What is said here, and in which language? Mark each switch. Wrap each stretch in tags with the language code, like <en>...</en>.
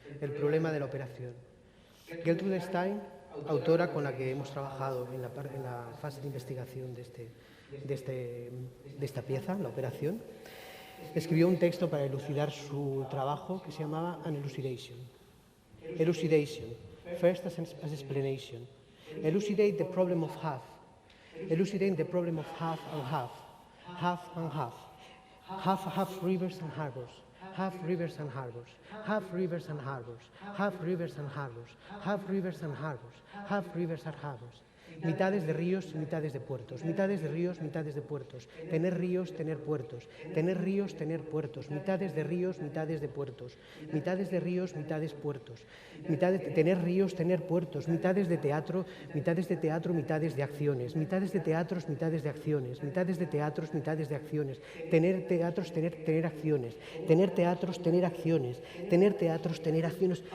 <es>El problema de la operación. Gertrude Stein, autora con la que hemos trabajado en la fase de investigación de esta pieza, la operación, escribió un texto para elucidar su trabajo que se llamaba An Elucidation.</es> <en>Elucidation. First as explanation. Elucidate the problem of half. Elucidate the problem of half and half. Half and half. Half rivers and harbors, half rivers and harbors, half rivers and harbors, half rivers and harbors, half rivers and harbors, half rivers and harbors.</en> <es>Mitades de ríos y mitades de puertos, mitades de ríos, mitades de puertos, tener ríos, tener puertos, tener ríos, tener puertos, mitades de ríos, mitades de puertos, mitades de ríos, mitades puertos, tener ríos, tener puertos, mitades de teatro, mitades de acciones, mitades de teatros, mitades de acciones, mitades de teatros, mitades de acciones, tener teatros, tener acciones, tener teatros, tener acciones, tener teatros, tener acciones.</es>